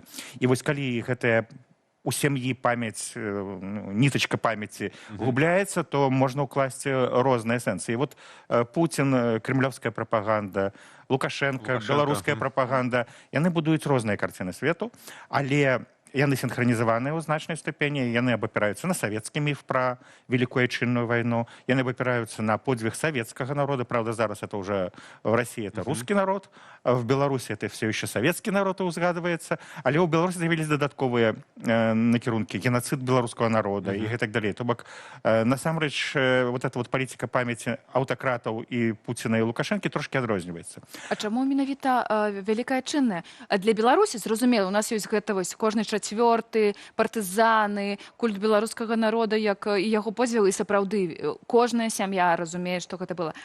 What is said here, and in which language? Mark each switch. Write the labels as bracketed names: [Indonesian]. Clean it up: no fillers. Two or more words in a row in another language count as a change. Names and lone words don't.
[Belarusian] І вось калі гэтая у сям'і памяць, нітачка памяці губляецца, то можна ўкласці розныя сэнсы. І вот Пуцін, кремлёвская прапаганда, Лукашенко, беларуская прапаганда, яны будуюць розныя карціны свету, але яны синхронизаваныя ў значнай ступені, яны абапіраюцца на савецкі міф пра [Russian] Великую Отчинную войну, [Belarusian] яны абапіраюцца на [Russian] подвиг советского народа, [Belarusian] правда, зараз [Russian] это уже в России это русский народ, в Беларуси это все еще советский народ [Belarusian] узгадывается, але ў Беларусі з'явіліся дадатковыя накірункі, геноцид беларускага народа і гэтак далей. То бок, насамрэч, [Russian] вот эта вот [Belarusian] палітика памяти аўтакратаў і Пуціна і Лукашэнкі трошки адрозніваецца. А чаму менавіта [Russian] Великая Отчинная? [Belarusian] Для Беларусі, зразумела, у нас ёсць гэта вось кожны чацвёрты, партызаны, культ беларускага народа, як і яго подзвіг, і сапраўды кожная сям'я разумее, што гэта было.